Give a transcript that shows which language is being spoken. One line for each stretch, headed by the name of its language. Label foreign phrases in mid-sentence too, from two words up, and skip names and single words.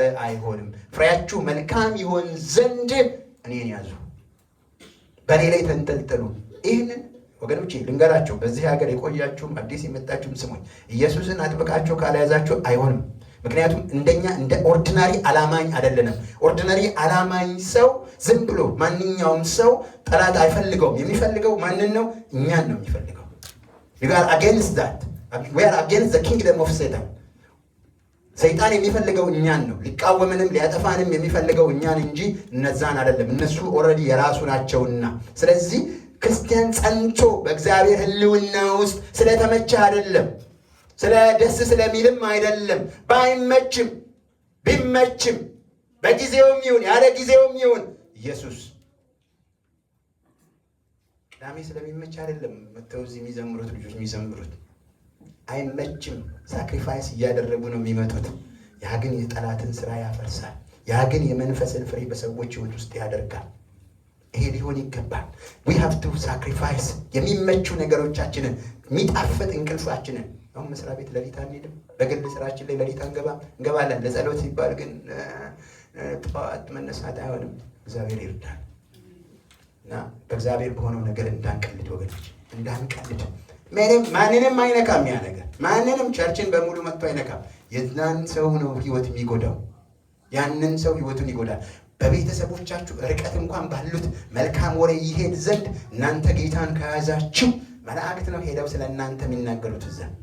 Amharic: አይሆንም። ፍሬያችሁ መልካም ይሆን ዘንድ እኔን ያዙ፣ በእኔ ላይ ተንጠልጠሉ። ይህንን ወገኖቼ ልንገራችሁ፣ በዚህ ሀገር የቆያችሁም አዲስ የመጣችሁም ስሙኝ፣ ኢየሱስን አጥብቃችሁ ካልያዛችሁ አይሆንም። ምክንያቱም እንደኛ እንደ ኦርዲናሪ አላማኝ አይደለንም። ኦርዲናሪ አላማኝ ሰው ዝም ብሎ ማንኛውም ሰው ጠላት አይፈልገውም። የሚፈልገው ማንን ነው? እኛን ነው የሚፈልገው።
English: we are against that, we are against the kingdom of Satan።
Amharic: ሰይጣን የሚፈልገው እኛን ነው። ሊቃወመንም ሊያጠፋንም የሚፈልገው እኛን እንጂ እነዛን አይደለም። እነሱ ኦልሬዲ የራሱ ናቸውና። ስለዚህ ክርስቲያን ጸንቶ በእግዚአብሔር ሕልውና ውስጥ ስለተመቸ አይደለም፣ ስለ ደስ ስለሚልም አይደለም። ባይመችም ቢመችም በጊዜውም ይሁን ያለ ጊዜውም ይሁን ኢየሱስ ቅዳሜ ስለሚመች አይደለም መተው እዚህ የሚዘምሩት ልጆች የሚዘምሩት። አይመችም፣ ሳክሪፋይስ እያደረጉ ነው የሚመጡት። ያ ግን የጠላትን ስራ ያፈርሳል። ያ ግን የመንፈስን ፍሬ በሰዎች ህይወት ውስጥ ያደርጋል። ይሄ ሊሆን ይገባል።
English: we have to sacrifice
Amharic: የሚመቹ ነገሮቻችንን፣ የሚጣፍጥ እንቅልፋችንን። አሁን መስሪያ ቤት ለሊት አንሄድም። በግል ስራችን ላይ ለሊት እንገባለን። ለጸሎት ሲባል ግን ጠዋት መነሳት አይሆንም። እግዚአብሔር ይርዳል እና በእግዚአብሔር በሆነው ነገር እንዳንቀልድ ወገኖች፣ እንዳንቀልድ። ማንንም አይነካም ያ ነገር። ማንንም ቸርችን በሙሉ መጥቶ አይነካም። የዛን ሰው ነው ህይወት የሚጎዳው። ያንን ሰው ህይወቱን ይጎዳል። በቤተሰቦቻችሁ ርቀት እንኳን ባሉት መልካም ወሬ ይሄድ ዘንድ እናንተ ጌታን ከያዛችሁ መላእክት ነው ሄደው ስለ እናንተ የሚናገሩት እዛ።